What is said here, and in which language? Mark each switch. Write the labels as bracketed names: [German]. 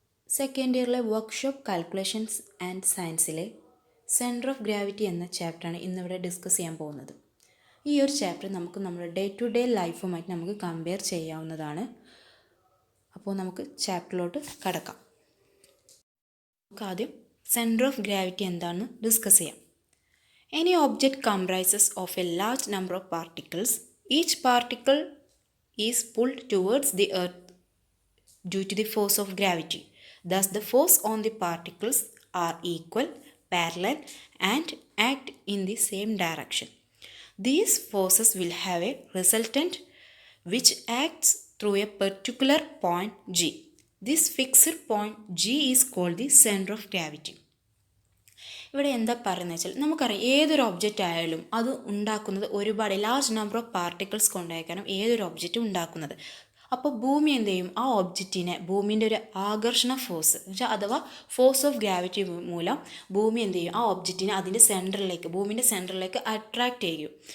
[Malayalam] Second ഇയറിലെ workshop calculations and സയൻസിലെ centre of gravity എന്ന ചാപ്റ്ററാണ് ഇന്നിവിടെ ഡിസ്കസ് ചെയ്യാൻ പോകുന്നത്. ഈ ഒരു ചാപ്റ്റർ നമുക്ക് നമ്മുടെ ഡേ ടു ഡേ ലൈഫുമായിട്ട് നമുക്ക് കമ്പയർ ചെയ്യാവുന്നതാണ്. അപ്പോൾ നമുക്ക് ചാപ്റ്ററിലോട്ട് കടക്കാം. നമുക്ക് ആദ്യം സെൻറ്റർ ഓഫ് ഗ്രാവിറ്റി എന്താണെന്ന് ഡിസ്കസ് ചെയ്യാം. [English] Any object comprises of a large number of particles. Each particle is pulled towards the earth due to the force of gravity. Thus, the force on the particles are equal, parallel, and act in the same direction. These forces will have a resultant which acts through a particular point G. This fixed point G is called the center of gravity. [Malayalam] ഇവിടെ എന്താ പറയുന്നത് വെച്ചാൽ നമുക്കറിയാം ഏതൊരു object ആയാലും അത് ഉണ്ടാക്കുന്നത് ഒരുപാട് ലാർജ് നമ്പർ ഓഫ് പാർട്ടിക്കിൾസ് കൊണ്ടായിരിക്കണം ഏതൊരു ഒബ്ജക്റ്റ് ഉണ്ടാക്കുന്നത്. അപ്പോൾ ഭൂമി എന്ത് ചെയ്യും, ആ ഒബ്ജക്റ്റിനെ ഭൂമിൻ്റെ ഒരു ആകർഷണ ഫോഴ്സ് വെച്ചാൽ അഥവാ ഫോഴ്സ് ഓഫ് ഗ്രാവിറ്റി മൂലം ഭൂമി എന്ത് ചെയ്യും, ആ ഒബ്ജക്റ്റിനെ അതിൻ്റെ സെൻറ്ററിലേക്ക് ഭൂമിൻ്റെ സെൻറ്ററിലേക്ക് അട്രാക്റ്റ് ചെയ്യും.